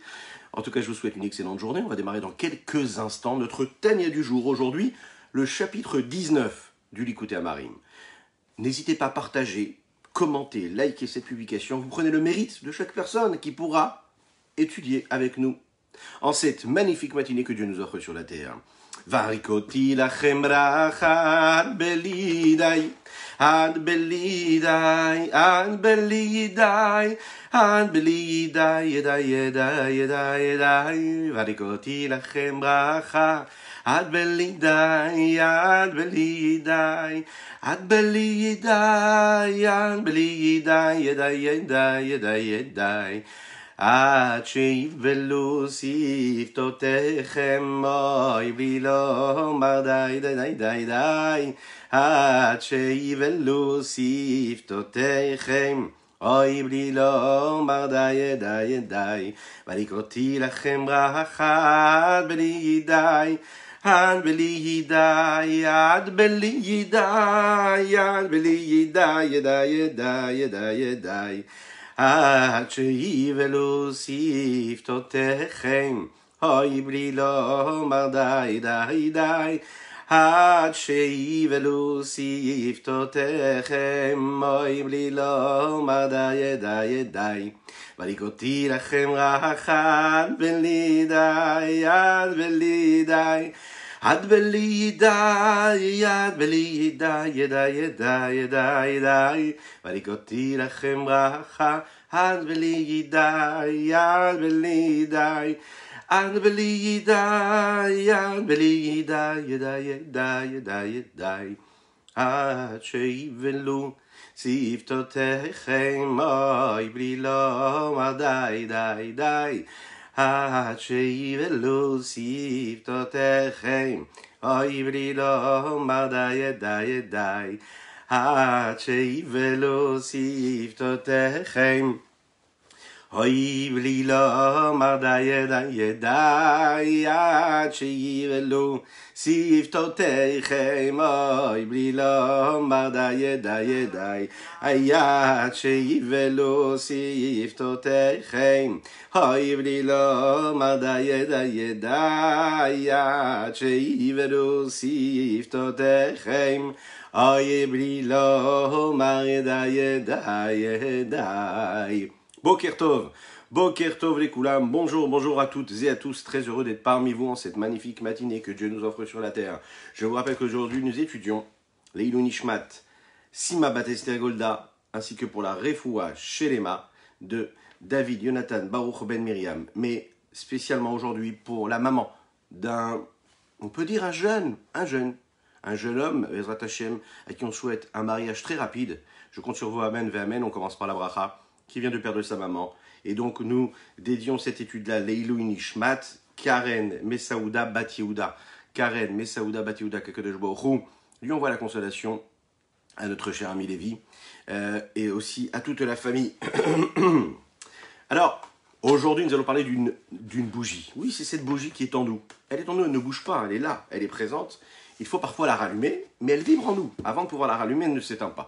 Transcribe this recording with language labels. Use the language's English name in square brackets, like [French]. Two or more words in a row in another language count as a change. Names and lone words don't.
[French] En tout cas, je vous souhaite une excellente journée. On va démarrer dans quelques instants notre Tania du jour. Aujourd'hui, le chapitre 19 du Likutei Amarim. N'hésitez pas à partager, commenter, liker cette publication. Vous prenez le mérite de chaque personne qui pourra étudier avec nous en cette magnifique matinée que Dieu nous offre sur la terre. [Hebrew] והריקותי לכם ברכה בלי די, עד בלי די, עד בלי די, עד בלי די, ידי. והריקותי לכם ברכה, עד בלי די, עד בלי די, עד בלי די, עד בלי די, ידי. עד שיבלו שפתותיכם אוי בלי לומר די די די די די עד שיבלו שפתותיכם אוי בלי לומר די די די ולקרותי לכם ברכה עד בלי די עד בלי די עד בלי די עד בלי די ידי ידי עד שיבלו שפתותיכם, אוי בלי לומר די די די, עד שיבלו שפתותיכם, אוי בלי לומר די די די. ולקרותי לכם רחה עד בלי די, עד בלי די. עד בלי די, עד בלי די, ידי, ולקרותי לכם ברכה, עד בלי די, עד בלי די, עד בלי די, עד בלי די, ידי, עד שיבלו שפתותיכם, אוי בלי לומר די די די. עד שיבלו שפתותיכם, אוי בלי לומר די די די. עד שיבלו שפתותיכם, אוי בלי לומר די די די. עד שיבלו שפתותיכם, אוי בלי לומר די די די. עד שיבלו שפתותיכם, אוי בלי לומר די די די. עד שיבלו שפתותיכם, אוי בלי לומר די די. בוקר טוב [French] les Koulam, bonjour à toutes et à tous, très heureux d'être parmi vous en cette magnifique matinée que Dieu nous offre sur la terre. Je vous rappelle qu'aujourd'hui nous étudions [Hebrew] לעילוי נשמת, [French] Sima Bat Esther Golda, ainsi que pour la [Hebrew] רפואה שלמה [French] de David Yonatan Baruch Ben Miriam, mais spécialement aujourd'hui pour la maman d'un, on peut dire un jeune homme, [Hebrew] עזרת השם, [French] à qui on souhaite un mariage très rapide. Je compte sur vous, amen, amen, on commence par la bracha, qui vient de perdre sa maman. Et donc nous dédions cette étude-là, [Hebrew] לעילוי נשמת, [French] Karen Messaouda Bat Yehuda. Karen Messaouda Bat Yehuda, [Hebrew] הקדוש ברוך הוא, [French] lui envoie la consolation à notre cher ami Lévi, et aussi à toute la famille. Alors, aujourd'hui, nous allons parler d'une bougie. Oui, c'est cette bougie qui est en nous. Elle est en nous, elle ne bouge pas, elle est là, elle est présente. Il faut parfois la rallumer, mais elle vibre en nous. Avant de pouvoir la rallumer, elle ne s'éteint pas.